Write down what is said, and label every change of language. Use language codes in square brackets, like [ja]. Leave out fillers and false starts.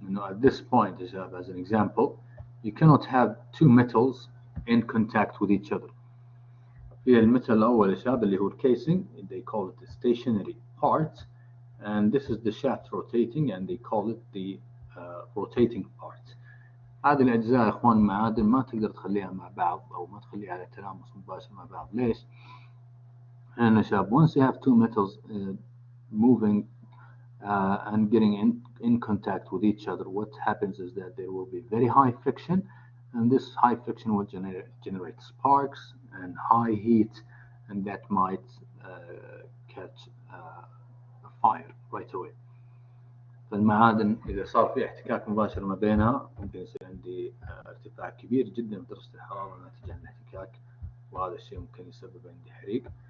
[en] At this point, as an example, you cannot have two metals in contact with each other. [ar] في المثل الأول يا شباب اللي هو [en] casing, they call it the stationary part, and this is the shaft rotating, and they call it the rotating part. [ar] هذه الأجزاء يا إخوان معادن ما تقدر تخليها مع بعض أو ما تخليها على تلامس مباشر مع بعض. ليش؟ لأن شباب [en] once you have two metals moving and getting in contact with each other, what happens is that there will be very high friction, and this high friction will generate sparks and high heat, and that might catch a fire right away. [ar] فالمعادن إذا صار في احتكاك مباشر ما بينها ممكن يصير عندي ارتفاع كبير جدا في درجة الحرارة ناتجا عن الاحتكاك، وهذا الشيء ممكن يسبب عندي حريق.